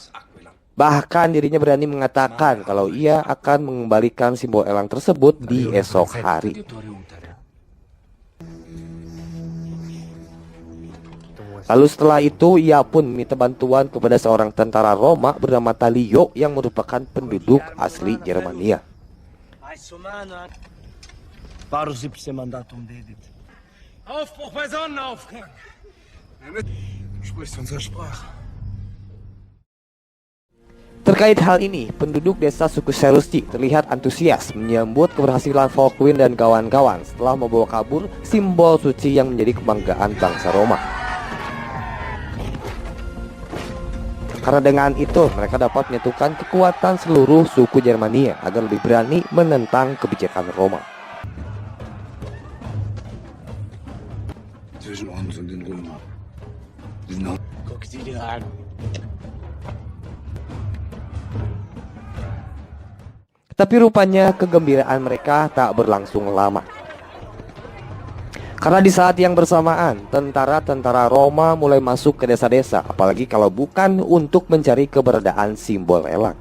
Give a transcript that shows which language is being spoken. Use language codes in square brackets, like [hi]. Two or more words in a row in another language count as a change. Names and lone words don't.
[id] Bahkan dirinya berani mengatakan kalau ia akan mengembalikan simbol elang tersebut di esok hari. Lalu setelah itu ia pun minta bantuan kepada seorang tentara Roma bernama Talio yang merupakan penduduk asli Germania. [de] Aufbruch bei Sonnenaufgang! Sprichst unsere Sprache. [id] Terkait hal ini, penduduk desa suku Cherusci terlihat antusias menyambut keberhasilan Volkwin dan kawan-kawan setelah membawa kabur simbol suci yang menjadi kebanggaan bangsa Roma. Karena dengan itu, mereka dapat menyatukan kekuatan seluruh suku Germania agar lebih berani menentang kebijakan Roma. [de] Zwischen uns und den Römern. Guck sie dir an. [id] Tapi rupanya kegembiraan mereka tak berlangsung lama. Karena di saat yang bersamaan, tentara-tentara Roma mulai masuk ke desa-desa, apalagi kalau bukan untuk mencari keberadaan simbol elang.